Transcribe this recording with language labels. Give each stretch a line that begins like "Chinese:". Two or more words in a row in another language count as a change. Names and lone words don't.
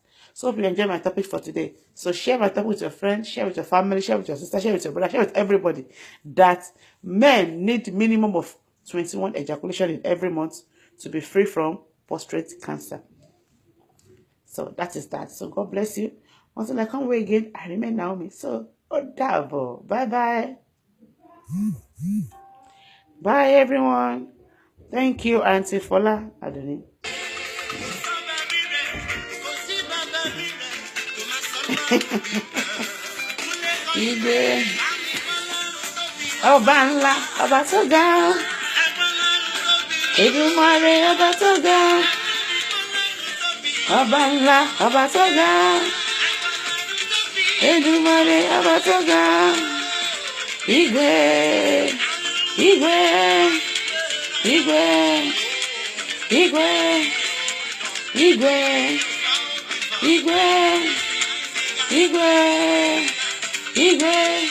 English: So hope you enjoy my topic for today. So share my topic with your friends, share with your family, share with your sister, share with your brother, share with everybody that men need minimum of 21 ejaculation in every month to be free from prostate cancer. So that is that. So God bless you. Until I come away again, I remain Naomi. So, double. Bye-bye. Bye, everyone. Thank you, Auntie Fola Adoni. Ide.
Yoruba: Ọba ńlá, ọba tó ga. Èdùmàrè, ọba tó ga. Ọba ńlá, ọba tó ga. Èdùmàrè, ọba tó ga.
Igbo: Igwe, igwe, igwe, igwe, igwe, igwe, igwe, igwe.